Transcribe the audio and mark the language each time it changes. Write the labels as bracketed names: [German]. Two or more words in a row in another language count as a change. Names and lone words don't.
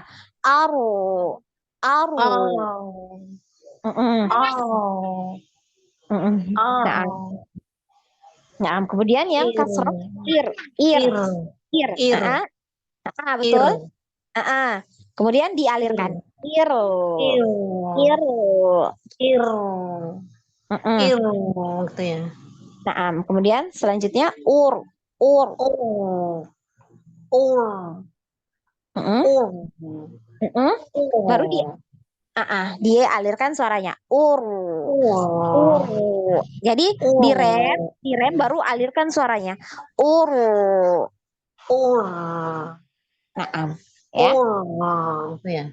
[Indonesian] Aru. ar, Mm-mm. ar, Mm-mm. ar, Nah, kemudian yang kasroh ir. ir, ir, Betul. Kemudian dialirkan. Ir. ir, Ir. ir, Mm-mm. ir, gitu ya. Nah, kemudian selanjutnya ur. Ur. Ur, Mm-mm. ur, Mm-mm. Baru dia alirkan suaranya. Ur. Jadi direm baru alirkan suaranya. Ur. ur, Ya. gitu ya.